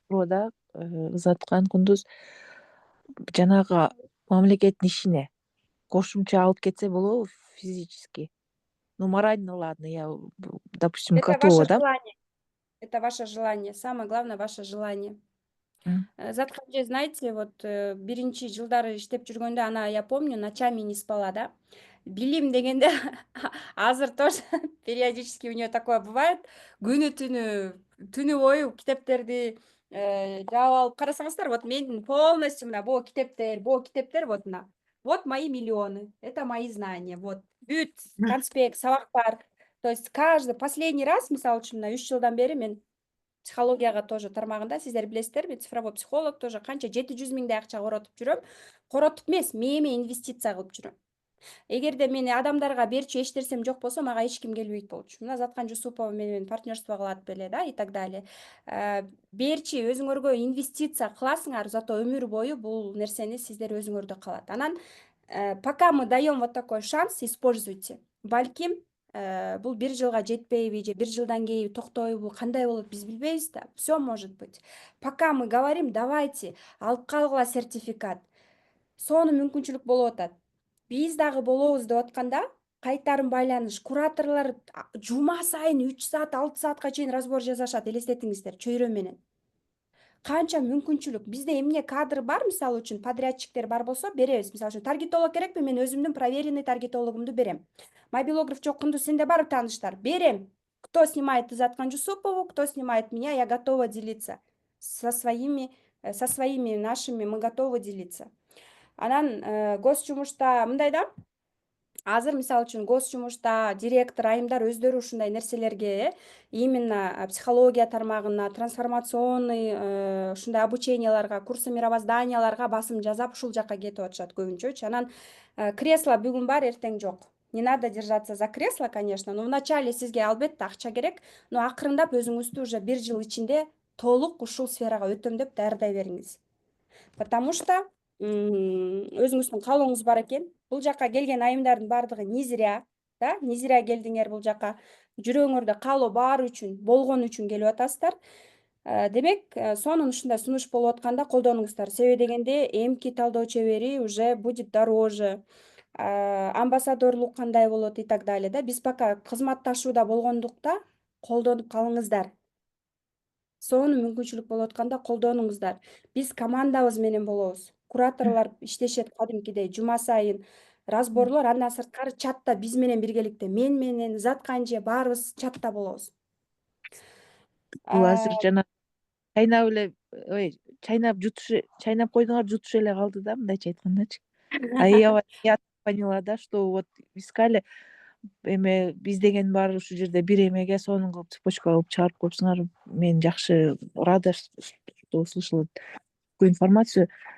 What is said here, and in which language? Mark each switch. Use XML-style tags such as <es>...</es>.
<ky>Да, узаткан Кундуз жанагы мамлекеттин ишине кошумча алып кетсе болобу физически?</ky> <ru>Ну, морально, ладно, я, допустим, Это готова, ваше да? желание. Это ваше желание. Самое главное, ваше желание. Заткан же, знаете, вот</ru> <ky>биринчи жылдары иштеп жүргөндө,</ky> <ru>ана я помню, ночами не спала, да.</ru> <ky>Билим дегенде азыр</ky> <ru>тоже периодически у нее такое бывает.</ru> <ky>Түнү бою китептерди жаап алып карасаңыздар, вот мен полностью мына бул китептер, вот мына.</ky> <ru>Вот мои миллионы, это мои знания, вот.</ru> <ky>Бүт конспект, сабактар.</ky> <ru>То есть каждый последний раз,</ru> <ky>мисалы үчүн, мына 3 жылдан бери мен психологияга тоже тармагында, сиздер билесиздер, мен цифровой психолог тоже канча 700 миңдей акча коротуп жүрөм. Коротуп эмес, мээме инвестиция кылып жүрөм. Эгерде мен адамдарга берчү эч нерсем жок болсо, мага эч ким келбейт болчу. Мына Заткан Жусупова менен партнерство кылат беле, да, и так далее. Берчи өзүңөргө инвестиция кыласыңар, зато өмүр бою бул нерсени сиздер өзүңөрдө калат. Анан</ky> <ru>пока мы даем вот такой шанс, используйте.</ru> <ky>Балким бул 1 жылга жетпейби же 1 жылдан кейін токтойбу, кандай болот биз билбейбиз да.</ky> <ru>Все может быть. Пока мы говорим, давайте</ru> <ky>алып калгыла</ky> <ru>сертификат.</ru> <ky>Сону мүмкүнчүлүк болуп атат. Биз дагы болобуз деп атканда кайтарым байланыш кураторлор жума сайын 3 саат, 6 саатка чейин разбор жасашат, элестетиңиздер, чөйрө менен. Канча мүмкүнчүлүк. Бизде эмне кадр бар, мисалы үчүн подрядчиктер бар болсо беребиз. Мисалы үчүн таргетолог керекпи? Мен өзүмдүн проверенный таргетологумду берем. Мобилограф жок, Кундуз, сенде бар тааныштар? Берем.</ky> <ru>Кто снимает Изат Канжусупову, кто снимает меня, я готова делиться. Со своими нашими мы готовы делиться.</ru> <ky>Анан гос жумушта мындай да, азыр мисалы үчүн гос жумушта директор, айымдар өздөрү ушундай нерселерге именно психология тармагына, трансформационный ушундай обученияларга, курсы мировозданияларга басым жасап ушул жакка кетип атышат көбүнчөчү. Анан кресло бүгүн бар, эртең жок.</ky> <ru>Не надо держаться за кресло, конечно,</ru> <ky>но вначале сизге албетте акча керек, но акырындап өзүңүздү уже 1 жыл ичинде толук ушул сферага өтөм деп даярдай бериңиз.</ky> <ru>Потому что</ru> <ky>өзүңүздүн каалооңуз бар экен. Бул жакка келген айымдардын баардыгы</ky> <ru>не зря, да, не зря</ru> <ky>келдиңер бул жакка. Жүрөгүңөрдө каалоо бар үчүн, болгон үчүн келип атасыздар. Демек, сонун ушундай сунуш болуп атканда колдонуңуздар. Себеби дегенде эмки талдоо чебери уже будет дороже. Амбассадорлук кандай болот и так далее, да. Биз пока кызматташууда болгондукта колдонуп калыңыздар. Сонун мүмкүнчүлүк болуп атканда колдонуңуздар. Биз командабыз менен болобуз. Кураторлор иштешет кадимкидей жума сайын. Разборлор андан сырткары чатта биз менен биргеликте. Мен менен Изат Канже баарыбыз чатта болобуз. Бул азыр жана чайнап эле, ой, чайнап койдуңар, жутуш эле калды да, мындайча айткандачы.</ky> <ru>Я поняла, да, что вот искали</ru> <ky>эме биз деген бар ушул жерде бир эмеге сонун кылып цепочка кылып чыгарып коюпсуңар. Мен жакшы</ky> <ru>рада, что услышала такую информацию.</ru>